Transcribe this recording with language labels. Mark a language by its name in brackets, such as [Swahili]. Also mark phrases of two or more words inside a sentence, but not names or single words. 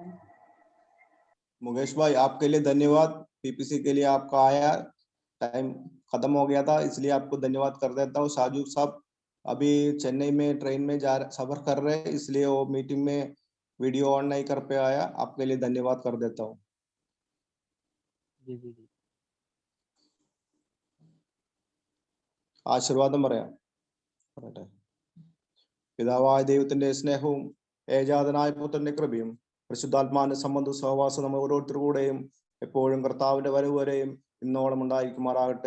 [Hindi] मुकेश भाई आपके लिए धन्यवाद। पीपीसी के लिए आपका आया टाइम खत्म हो गया था इसलिए आपको धन्यवाद कर देता हूँ। साजू साहब अभी चेन्नई में ट्रेन में सफर कर रहे हैं इसलिए वो मीटिंग में [English] video on [Hindi] नहीं कर पाया। आपके लिए धन्यवाद कर देता हूँ। [Malayalam] ആശീർവാദം പറയാം. പറയട്ടെ. പിതാവായ ദൈവത്തിന്റെ സ്നേഹവും ഏകജാതനായ പുത്രന്റെ കൃപയും പരിശുദ്ധാത്മാവിന്റെ സംബന്ധ സഹവാസം നമ്മൾ ഓരോരുത്തരുടെയും എപ്പോഴും കർത്താവിന്റെ വരവ് വരെയും ഇന്നോളം ഉണ്ടായിരിക്കുമാറാകട്ടെ.